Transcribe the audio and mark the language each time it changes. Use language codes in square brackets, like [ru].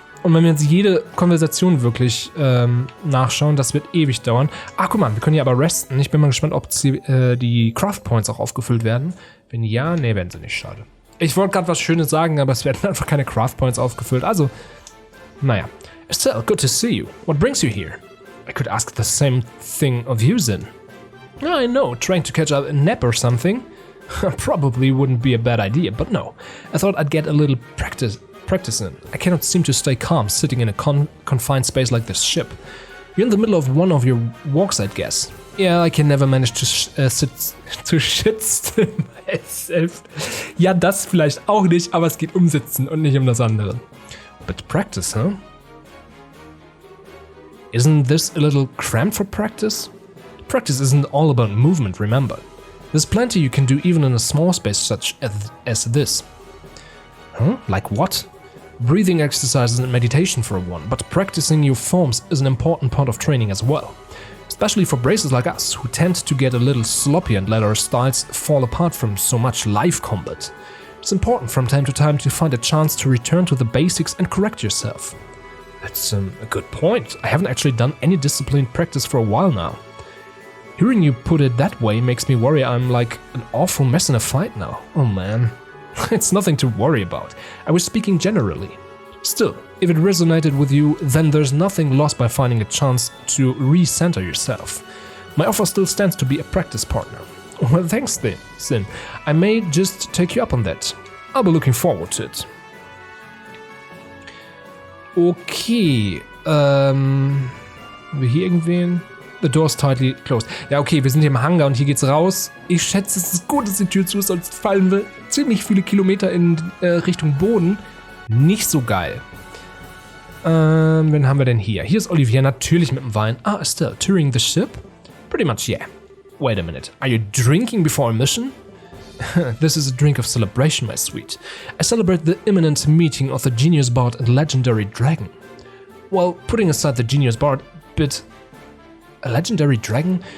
[de] Und wenn wir jetzt jede Konversation wirklich nachschauen, das wird ewig dauern. Ach, guck mal, wir können hier aber resten. Ich bin mal gespannt, ob die Craft Points auch aufgefüllt werden. Wenn ja, nee, werden sie nicht, schade. Ich wollte gerade was Schönes sagen, aber es werden einfach keine Craft Points aufgefüllt. Also, naja. [en] Estelle, good to see you. What brings you here? I could ask the same thing of you, Zin. I know, trying to catch a nap or something. Probably wouldn't be a bad idea, but no. I thought I'd get a little practice in. I cannot seem to stay calm sitting in a confined space like this ship. You're in the middle of one of your walks, I'd guess. Yeah, I can never manage to shit still myself. [de] Ja, das vielleicht auch nicht, aber es geht um Sitzen und nicht um das andere. [en] But practice, huh? Isn't this a little cramped for practice? Practice isn't all about movement, remember. There's plenty you can do even in a small space such as this. Huh? Like what? Breathing exercises and meditation for one, but practicing your forms is an important part of training as well. Especially for bracers like us, who tend to get a little sloppy and let our styles fall apart from so much live combat. It's important from time to time to find a chance to return to the basics and correct yourself. That's a good point. I haven't actually done any disciplined practice for a while now. Hearing you put it that way makes me worry I'm like an awful mess in a fight now. Oh man. It's nothing to worry about. I was speaking generally. Still, if it resonated with you, then there's nothing lost by finding a chance to recenter yourself. My offer still stands to be a practice partner. Well, thanks then, Sin. I may just take you up on that. I'll be looking forward to it. [de] Okay, haben wir hier irgendwen? [en] The door's tightly closed. [de] Ja, okay, wir sind hier im Hangar und hier geht's raus. Ich schätze, es ist gut, dass die Tür zu ist, sonst fallen wir ziemlich viele Kilometer in Richtung Boden. Nicht so geil. Wen haben wir denn hier? Hier ist Olivia, natürlich mit dem Wein. [en] Ah, Estelle, touring the ship? Pretty much, yeah. Wait a minute, are you drinking before a mission? This is a drink of celebration, my sweet. I celebrate the imminent meeting of the genius bard and legendary dragon. Well, putting aside the genius bard, but a legendary dragon?